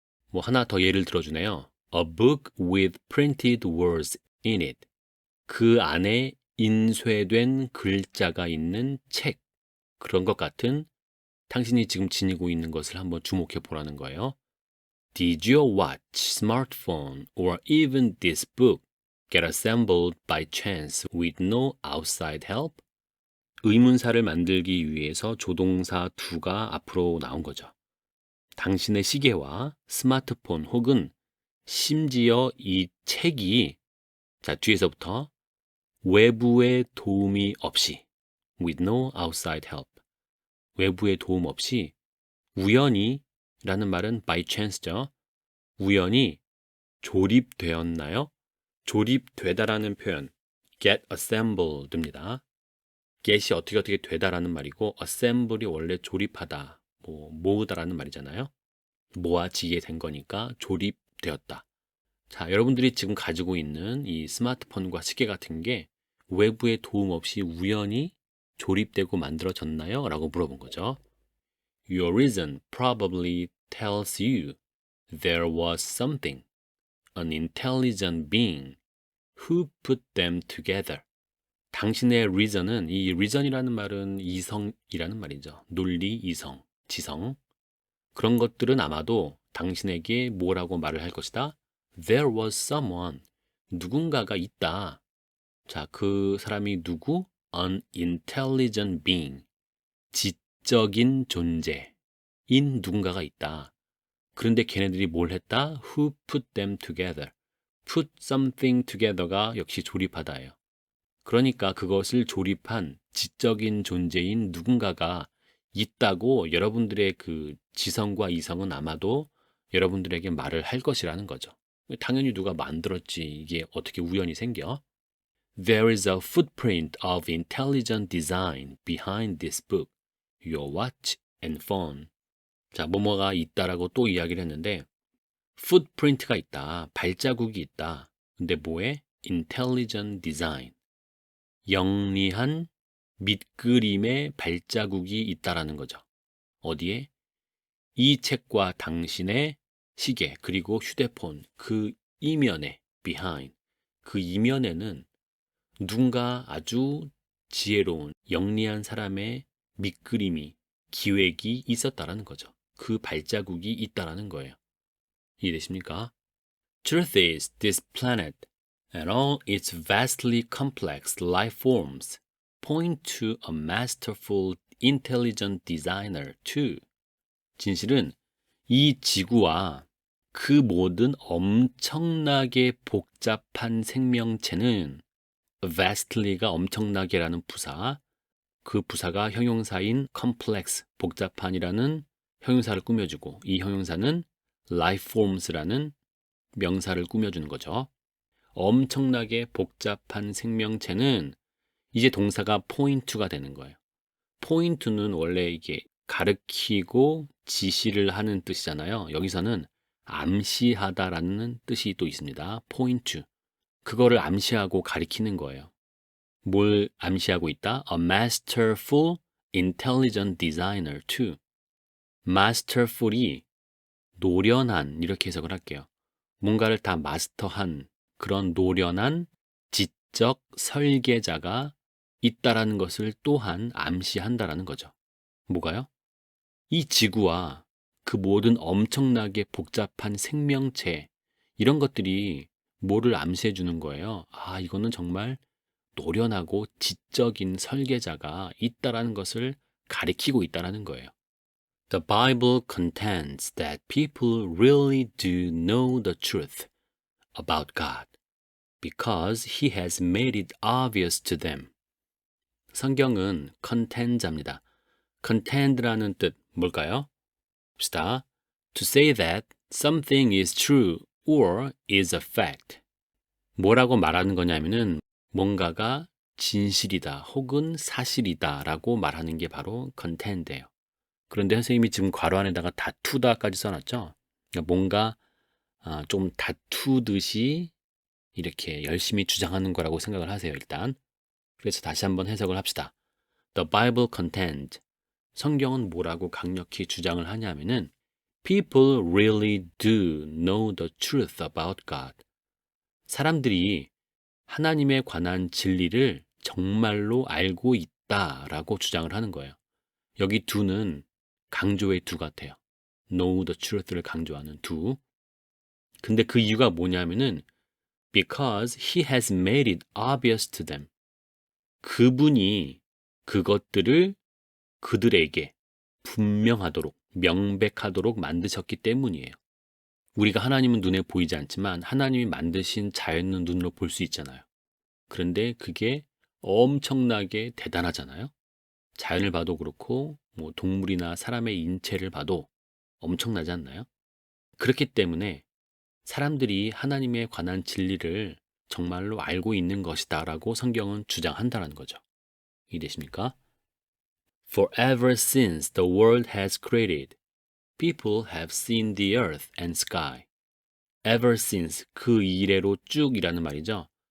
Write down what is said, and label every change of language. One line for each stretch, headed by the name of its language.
Korean: 뭐 하나 더 예를 들어주네요.
English: A book with printed words in it.
Korean: 그 안에 인쇄된 글자가 있는 책. 그런 것 같은 당신이 지금 지니고 있는 것을 한번 주목해 보라는 거예요.
English: Did your watch, smartphone, or even this book get assembled by chance with no outside help?
Korean: 의문사를 만들기 위해서 조동사 to가 앞으로 나온 거죠. 당신의 시계와 스마트폰 혹은 심지어 이 책이 자 뒤에서부터 외부의 도움이 없이
English: with no outside help
Korean: 외부의 도움 없이 우연히 라는 말은
English: by chance
Korean: 죠. 우연히 조립되었나요? 조립되다라는 표현
English: get assembled
Korean: 입니다. get이 어떻게 되다라는 말이고 assemble이 원래 조립하다, 모으다라는 말이잖아요. 모아지게 된 거니까 조립되었다. 자, 여러분들이 지금 가지고 있는 이 스마트폰과 시계 같은 게 외부의 도움 없이 우연히 조립되고 만들어졌나요? 라고 물어본 거죠.
English: Your reason probably tells you there was something, an intelligent being, who put them together.
Korean: 당신의 reason은, 이 reason이라는 말은 이성이라는 말이죠. 논리, 이성, 지성. 그런 것들은 아마도 당신에게 뭐라고 말을 할 것이다?
English: There was someone.
Korean: 누군가가 있다. 자, 그 사람이 누구?
English: An intelligent being.
Korean: 지적인 존재인 누군가가 있다. 그런데 걔네들이 뭘 했다?
English: Who put them together. Put something together가
Korean: 역시 조립하다예요. 그러니까 그것을 조립한 지적인 존재인 누군가가 있다고 여러분들의 그 지성과 이성은 아마도 여러분들에게 말을 할 것이라는 거죠. 당연히 누가 만들었지. 이게 어떻게 우연히 생겨?
English: There is a footprint of intelligent design behind this book, your watch and phone.
Korean: 자, 뭐뭐가 있다라고 또 이야기를 했는데 footprint가 있다. 발자국이 있다. 근데 뭐에? intelligent design. 영리한 밑그림의 발자국이 있다라는 거죠. 어디에? 이 책과 당신의 시계 그리고 휴대폰 그 이면에 behind 그 이면에는 누군가 아주 지혜로운 영리한 사람의 밑그림이 기획이 있었다라는 거죠. 그 발자국이 있다라는 거예요. 이해되십니까?
English: Truth is, this planet and all its vastly complex life forms point to a masterful, intelligent designer too.
Korean: 진실은 이 지구와 그 모든 엄청나게 복잡한 생명체는 vastly가 엄청나게라는 부사, 그 부사가 형용사인 complex, 복잡한이라는 형용사를 꾸며주고 이 형용사는 life forms라는 명사를 꾸며주는 거죠. 엄청나게 복잡한 생명체는 이제 동사가 point가 되는 거예요. point는 원래 이게 가르치고 지시를 하는 뜻이잖아요. 여기서는 암시하다라는 뜻이 또 있습니다. point. 그거를 암시하고 가리키는 거예요. 뭘 암시하고 있다?
English: A masterful, intelligent designer too.
Korean: masterful이 노련한 이렇게 해석을 할게요. 뭔가를 다 마스터한 그런 노련한 지적 설계자가 있다라는 것을 또한 암시한다라는 거죠. 뭐가요? 이 지구와 그 모든 엄청나게 복잡한 생명체 이런 것들이 뭐를 암시해 주는 거예요? 아, 이거는 정말 노련하고 지적인 설계자가 있다라는 것을 가리키고 있다라는 거예요.
English: The Bible contends that people really do know the truth about God because He has made it obvious to them.
Korean: 성경은 contend자입니다. contend라는 뜻 뭘까요? 봅시다.
English: To say that something is true or is a fact.
Korean: 뭐라고 말하는 거냐면은 뭔가가 진실이다 혹은 사실이다 라고 말하는 게 바로 contend예요. 그런데 선생님이 지금 괄호 안에다가 다투다까지 써놨죠. 그러니까 뭔가 좀 다투듯이 이렇게 열심히 주장하는 거라고 생각을 하세요. 일단. 그래서 다시 한번 해석을 합시다.
English: The Bible contends.
Korean: 성경은 뭐라고 강력히 주장을 하냐면은
English: People really do know the truth about God.
Korean: 사람들이 하나님에 관한 진리를 정말로 알고 있다라고 주장을 하는 거예요. 여기 do는 강조의 do 같아요.
English: know the truth를
Korean: 강조하는
English: do.
Korean: 근데 그 이유가 뭐냐면은
English: because he has made it obvious to them.
Korean: 그분이 그것들을 그들에게 분명하도록, 명백하도록 만드셨기 때문이에요. 우리가 하나님은 눈에 보이지 않지만 하나님이 만드신 자연은 눈으로 볼 수 있잖아요. 그런데 그게 엄청나게 대단하잖아요. 자연을 봐도 그렇고 뭐 동물이나 사람의 인체를 봐도 엄청나지 않나요? 그렇기 때문에 사람들이 하나님에 관한 진리를 정말로 알고 있는 것이다라고 성경은 주장한다는 거죠. 이해되십니까?
English: For ever since the world has created, people have seen the earth and sky. Ever since,
Korean: 그 이래로 쭉이라는 말이죠.